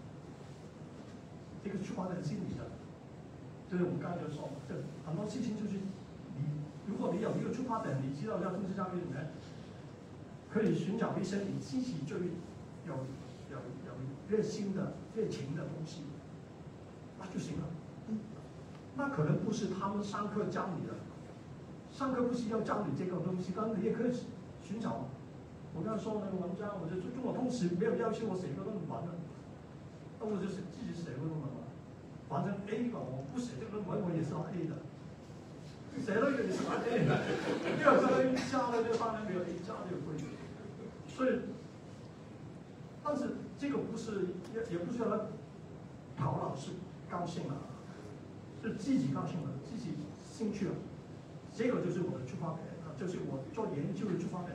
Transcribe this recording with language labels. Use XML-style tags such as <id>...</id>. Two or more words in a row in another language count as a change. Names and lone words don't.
<zh>這個出發點是你的，就是我們剛才就說，就很多事情就是你，如果你有一個出發點，你知道在通識教育裡面可以尋找一些你自己最有熱心的、熱情的東西，那就行了。那可能不是他們上課教你的，上課不是要教你這個東西，但你也可以尋找。我剛才說那個文章，我就中國通識沒有要求我寫個論文的，那我就自己寫個論文嘛。反正 A 吧，我不寫這個論文我也是拿 A 的，寫了一個也是拿 A 的，沒有說 A 加了就當然沒有 A 加這個規矩。所以，但是這個不是也不是要討老師高興了，是自己高興了，自己興趣了，這個就是我的出發點，就是我做研究的出發點。</zh>